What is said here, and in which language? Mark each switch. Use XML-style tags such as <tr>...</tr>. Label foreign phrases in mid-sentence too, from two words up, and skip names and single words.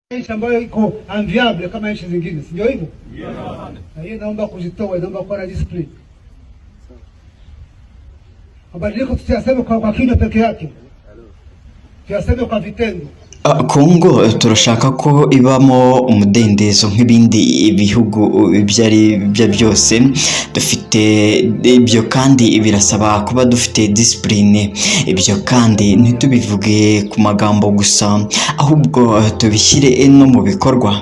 <sw>nchi ambayo iko enviable kama nchi zingine, si ndio hivyo? Na hiyo naomba kujitoa, naomba kuwa na discipline. Mabadiliko tusiyaseme kwa kinywa peke yake, tuyaseme kwa vitendo.</sw> <rw>Kongo turashaka ko ibamo umudendezo nk'ibindi bihugu byari bya byose. Dufite ibyo kandi birasaba kuba dufite discipline. Ibyo kandi ntitubivuge ku magambo gusa, ahubwo tubishyire no mu bikorwa.</rw>